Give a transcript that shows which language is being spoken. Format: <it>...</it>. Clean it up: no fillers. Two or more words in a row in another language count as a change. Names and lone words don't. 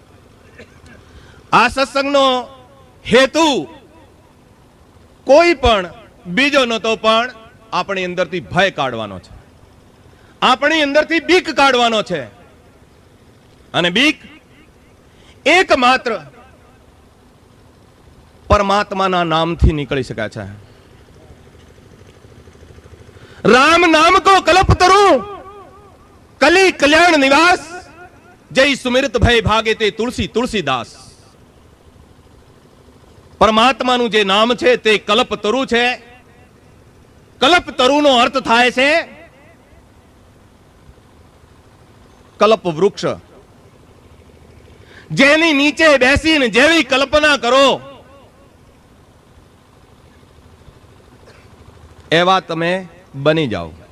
<gu>આ સત્સંગનો હેતુ કોઈ પણ બીજો નહોતો, પણ આપણી અંદરથી ભય કાઢવાનો છે, આપણી અંદરથી બીક કાઢવાનો છે. અને બીક એકમાત્ર પરમાત્માના નામથી નીકળી શકાય છે.</gu> <awa>राम नाम को कल्प तरु, कली कल्याण निवास, जय सुमिरत भय भागे ते तुलसी तुलसीदास.</awa> <gu>પરમાત્માનું જે નામ છે તે કલ્પતરુ છે. કલ્પતરુનો અર્થ થાય છે કલ્પ વૃક્ષ. જેની નીચે બેસીને જેવી કલ્પના કરો એવા તમે બની જાઓ.</gu>